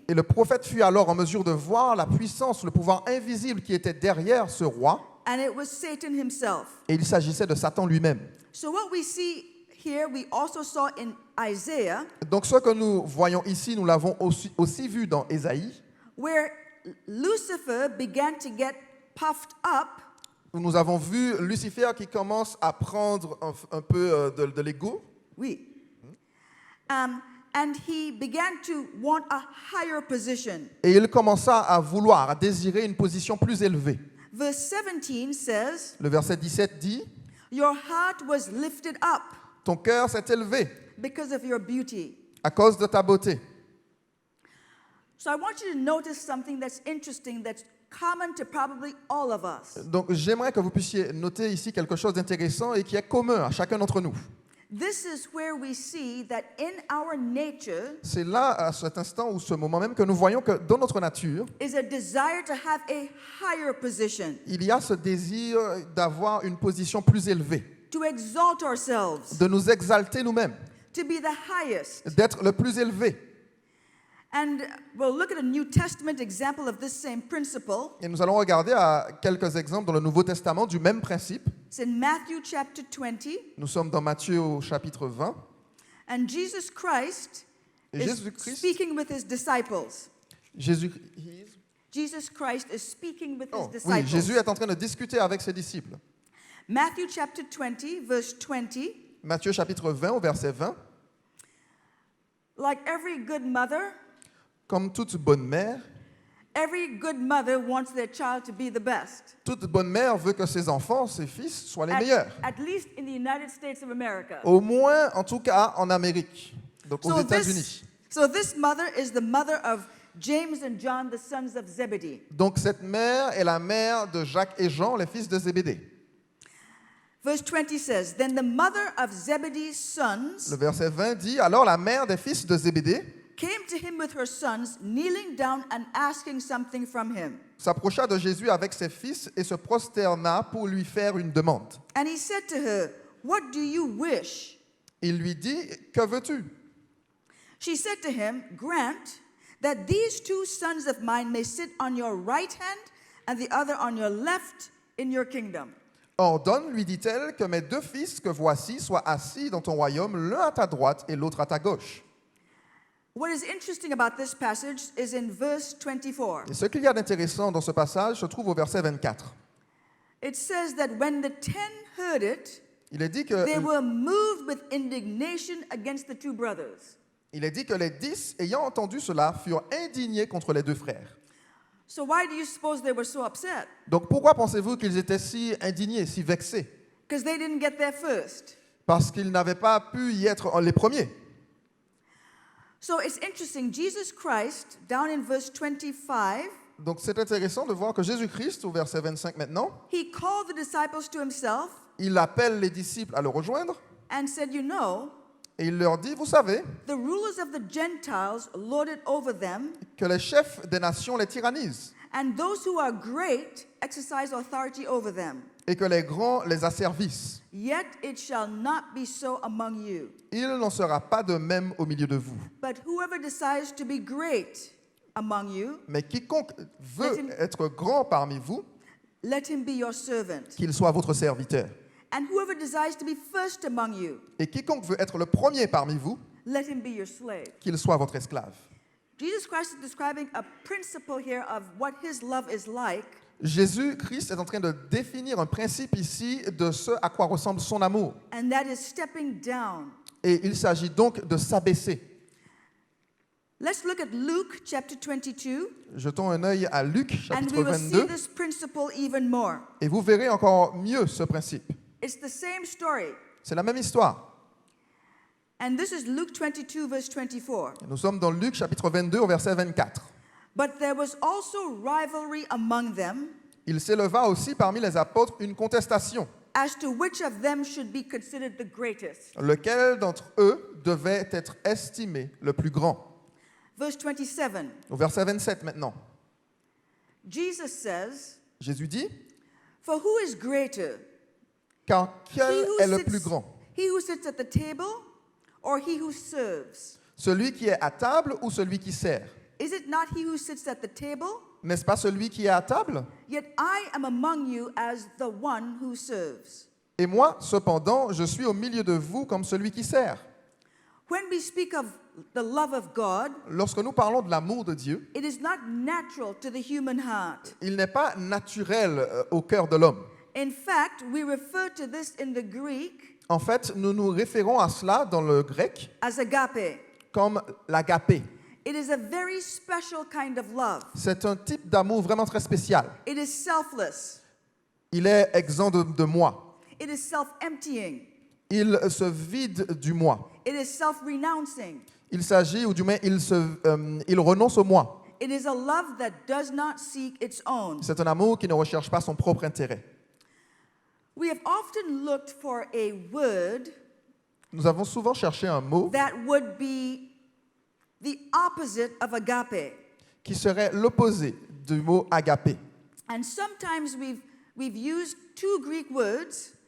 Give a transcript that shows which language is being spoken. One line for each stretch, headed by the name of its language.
French: Et le prophète fut alors en mesure de voir la puissance, le pouvoir invisible qui était derrière ce roi,
English: and it was Satan himself.
French: Et il s'agissait de Satan lui-même.
English: So what we see here, we also saw in Isaiah,
French: Donc ce que nous voyons ici, nous l'avons aussi vu dans Ésaïe,
English: where Lucifer began to get puffed up,
French: où nous avons vu Lucifer qui commence à prendre un peu de l'ego. oui,
English: and he began to want a higher position.
French: Et il commença à vouloir, à désirer une position plus élevée.
English: Verse 17 says,
French: Le verset 17 dit,
English: your heart was lifted up
French: ton cœur s'est élevé
English: because of your beauty.
French: à cause de ta beauté.
English: So I want you to notice something that's interesting, that's common to probably all of us.
French: Donc j'aimerais que vous puissiez noter ici quelque chose d'intéressant et qui est commun à chacun d'entre nous.
English: This is where we see that in our nature
French: C'est là, à cet instant ou ce moment même, que nous voyons que dans notre nature,
English: is a desire to have a higher position,
French: il y a ce désir d'avoir une position plus élevée,
English: to exalt ourselves,
French: de nous exalter nous-mêmes,
English: to be the highest.
French: d'être le plus élevé.
English: And we'll look at a New Testament example of this same principle.
French: Et nous allons regarder à quelques exemples dans le Nouveau Testament du même principe.
English: It's in Matthew chapter 20,
French: Nous sommes dans Matthieu au chapitre 20.
English: and Jesus Christ
French: Et
English: is
French: Jésus-Christ,
English: speaking with his disciples.
French: Jésus,
English: Jesus Christ is speaking with his oh, disciples.
French: oui, Jésus est en train de discuter avec ses disciples.
English: Matthew chapter 20, verse 20.
French: Matthieu chapitre 20 au verset 20.
English: Like every good mother,
French: Comme toute bonne mère,
English: every good mother wants their child to be the best.
French: toute bonne mère veut que ses enfants, ses fils, soient les meilleurs.
English: At least in the United States of America.
French: Au moins, en tout cas, en Amérique, donc aux
English: So
French: États-Unis.
English: this mother is the mother of James and John, the sons of Zebedee.
French: Donc cette mère est la mère de Jacques et Jean, les fils de Zébédée.
English: Verse 20 says, then the mother of Zebedee's sons
French: Le verset 20 dit, alors la mère des fils de Zébédée
English: came to him with her sons, kneeling down and asking something from him.
French: s'approcha de Jésus avec ses fils et se prosterna pour lui faire une demande.
English: And he said to her, what do you wish?
French: Il lui dit, que veux-tu?
English: She said to him, grant that these two sons of mine may sit on your right hand and the other on your left in your kingdom.
French: Ordonne, lui dit-elle, que mes deux fils que voici soient assis dans ton royaume, l'un à ta droite et l'autre à ta gauche.
English: What is interesting about this passage is in verse 24.
French: Et ce qu'il y a d'intéressant dans ce passage se trouve au verset 24.
English: It says that when the 10 heard it,
French: Il est dit que,
English: they were moved with indignation against the two brothers.
French: les 10, ayant entendu cela, furent indignés contre les deux frères.
English: So why do you suppose they were so upset?
French: Donc pourquoi pensez-vous qu'ils étaient si indignés, si vexés?
English: Because they didn't get there first.
French: Parce qu'ils n'avaient pas pu y être les premiers.
English: So it's interesting. Jesus Christ, down in verse 25,
French: Donc c'est intéressant de voir que Jésus-Christ, au verset 25 maintenant,
English: he called the disciples to himself
French: il appelle les disciples à le rejoindre
English: and said, you know,
French: et il leur dit, vous savez,
English: the rulers of the Gentiles lord it over them,
French: que les chefs des nations les tyrannisent
English: and those who are great exercise authority over them.
French: et que les grands les asservissent.
English: Yet it shall not be so among you.
French: Il n'en sera pas de même au milieu de vous.
English: But whoever desires to be great among you,
French: Mais quiconque veut être grand parmi vous,
English: let him be your servant.
French: qu'il soit votre serviteur.
English: And whoever desires to be first among you,
French: Et quiconque veut être le premier parmi vous,
English: let him be your slave.
French: qu'il soit votre esclave.
English: Jesus Christ is describing a principle here of what his love is like.
French: Jésus-Christ est en train de définir un principe ici de ce à quoi ressemble son amour.
English: And that is stepping down.
French: Et il s'agit donc de s'abaisser.
English: Let's look at Luke chapter 22,
French: Jetons un œil à Luc,
English: and
French: chapitre
English: we will see
French: 22,
English: this principle even more.
French: et vous verrez encore mieux ce principe.
English: It's the same story.
French: C'est la même histoire.
English: And this is Luke 22, verse 24.
French: Nous sommes dans Luc, chapitre 22, au verset 24.
English: But there was also rivalry among them
French: Il s'éleva aussi parmi les apôtres une contestation.
English: as to which of them should be considered the greatest.
French: Lequel d'entre eux devait être estimé le plus grand?
English: Verse 27.
French: Au verset 27 maintenant.
English: Jesus says,
French: Jésus dit,
English: for who is greater?
French: car quel
English: He who
French: est le
English: sits-
French: plus grand?
English: He who sits at the table or he who serves?
French: Celui qui est à table ou celui qui sert?
English: Is it not he who sits at the table?
French: N'est-ce pas celui qui est à table?
English: Yet I am among you as the one who serves.
French: Et moi, cependant, je suis au milieu de vous comme celui qui sert.
English: When we speak of the love of God,
French: Lorsque nous parlons de l'amour de Dieu,
English: it is not natural to the human heart.
French: il n'est pas naturel au cœur de l'homme.
English: In fact, we refer to this in the Greek
French: En fait, nous nous référons à cela dans le grec
English: as agape.
French: comme l'agapé.
English: It is a very special kind of love.
French: C'est un type d'amour vraiment très spécial.
English: It is selfless.
French: Il est exempt de moi.
English: It is self-emptying.
French: Il se vide du moi.
English: It is self-renouncing.
French: Il s'agit, ou du moins, il renonce au moi.
English: It is a love that does not seek its own.
French: C'est un amour qui ne recherche pas son propre intérêt.
English: We have often looked for a word
French: Nous avons souvent cherché un mot
English: that would be the opposite of agape.
French: qui serait l'opposé du mot agapé.
English: And sometimes we've used two Greek words,